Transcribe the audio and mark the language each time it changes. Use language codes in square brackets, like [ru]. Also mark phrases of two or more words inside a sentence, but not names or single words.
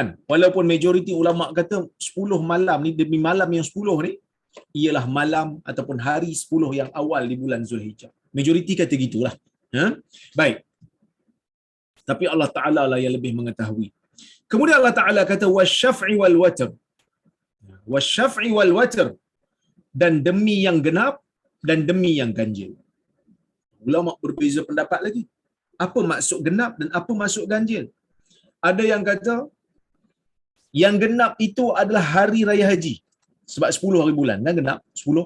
[ms] Walaupun majoriti ulama kata 10 malam ni, demi malam yang 10 ni ialah malam ataupun hari 10 yang awal di bulan Zulhijjah. Majoriti kata gitulah. Ha? Baik. Tapi Allah Ta'ala lah yang lebih mengetahui. Kemudian Allah Ta'ala kata [ar] wasyaf'i wal watr. Wasyaf'i wal watr, [ms] dan demi yang genap dan demi yang ganjil. Ulama berbeza pendapat lagi. Apa maksud genap dan apa maksud ganjil? Ada yang kata yang genap itu adalah hari raya haji. Sebab 10 hari bulan kan genap 10.